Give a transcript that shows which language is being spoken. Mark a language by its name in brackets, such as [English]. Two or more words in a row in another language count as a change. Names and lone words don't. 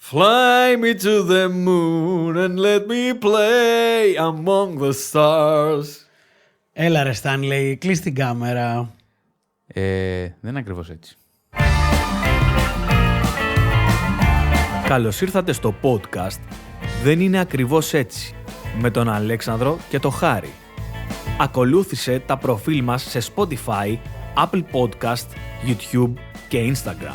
[English] Fly me to the moon and let me play among the stars. [Greek] Έλα ρε Στάνλεϊ, κλείς την κάμερα. Δεν είναι ακριβώς έτσι. Καλώς ήρθατε στο podcast «Δεν είναι ακριβώς έτσι» με τον Αλέξανδρο και τον Χάρη. Ακολούθησε τα προφίλ μας σε Spotify, Apple Podcast, YouTube και Instagram.